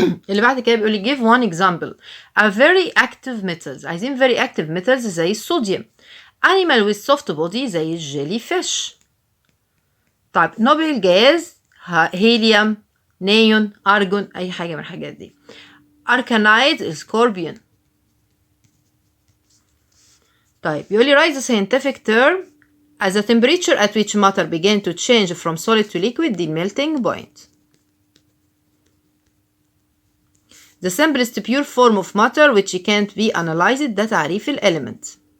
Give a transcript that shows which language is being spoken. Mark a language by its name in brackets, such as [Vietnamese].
[Arabic] اللي بعد كده بيقول لي [English] give one example. A very active metals. [Arabic] عايزين [English] very active metals [Arabic] زي الصوديوم. [English] Animal with soft body [Arabic] زي الجيلي فيش. طيب نوبل جاز هيليوم نيون أرجون أي حاجة من الحاجات دي. أركانايد سكوربيون. طيب يقول لي [English] write the scientific term as the temperature at which matter began to change from solid to liquid the melting point. The simplest pure form of matter which can't be analyzed [Arabic] ده تعريف [English] element.